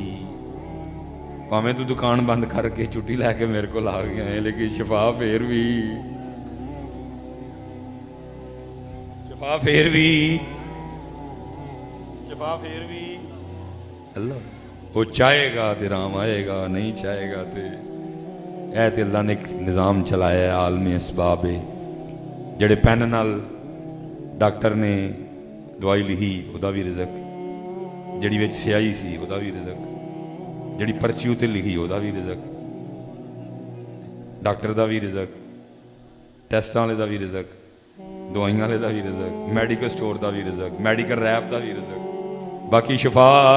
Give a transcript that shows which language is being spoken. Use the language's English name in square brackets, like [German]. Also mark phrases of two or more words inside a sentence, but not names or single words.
[Punjabi] پاویں تو دکان بند کر کے چھٹی لے کے میرے کو آ گیا ہے، لیکن شفا پھر بھی اللہ وہ چاہے گا تے رام آئے گا، نہیں چاہے گا تے اے تے اللہ نے ایک نظام چلایا ہے عالم اسباب جڑے پین نال ڈاکٹر نے دوائی لکھی وہ بھی رزق، ਜਿਹੜੀ ਵਿੱਚ ਸਿਆਹੀ ਸੀ ਉਹਦਾ ਵੀ ਰਿਜ਼ਕ, ਜਿਹੜੀ ਪਰਚੀ ਉੱਤੇ ਲਿਖੀ ਉਹਦਾ ਵੀ ਰਿਜ਼ਕ, ਡਾਕਟਰ ਦਾ ਵੀ ਰਿਜ਼ਕ, ਟੈਸਟਾਂ ਵਾਲੇ ਦਾ ਵੀ ਰਿਜ਼ਕ, ਦਵਾਈਆਂ ਵਾਲੇ ਦਾ ਵੀ ਰਿਜ਼ਕ, ਮੈਡੀਕਲ ਸਟੋਰ ਦਾ ਵੀ ਰਿਜ਼ਕ, ਮੈਡੀਕਲ ਰੈਪ ਦਾ ਵੀ ਰਿਜ਼ਕ, ਬਾਕੀ ਸ਼ਿਫਾ।